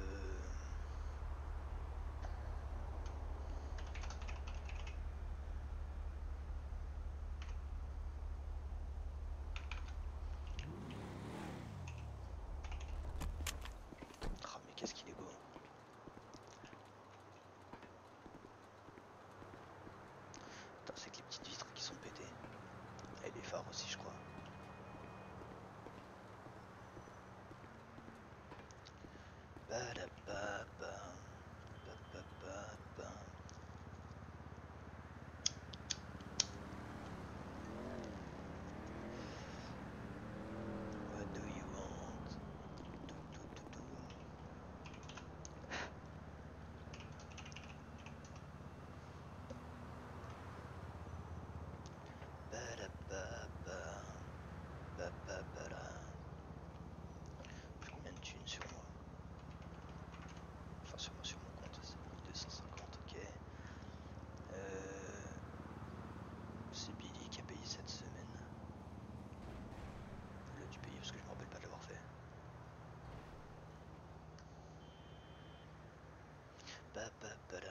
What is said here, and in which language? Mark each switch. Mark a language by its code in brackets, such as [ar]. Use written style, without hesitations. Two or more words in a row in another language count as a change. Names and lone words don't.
[fr] Oh, mais qu'est-ce qu'il est beau. Attends, c'est que les petites vitres qui sont pétées. Et les phares aussi, je crois. Ba-da-ba-ba. Ba-ba-ba-ba. [en] What do you want? Do, do, do, do. Ba-da-ba-ba. Ba-ba-ba-da. [fr] J'ai combien de thunes sur moi? Enfin sur moi, sur mon compte, c'est 1250, ok. C'est Billy qui a payé cette semaine. Il a dû payer parce que je me rappelle pas de l'avoir fait. Ba-ba-ba-da.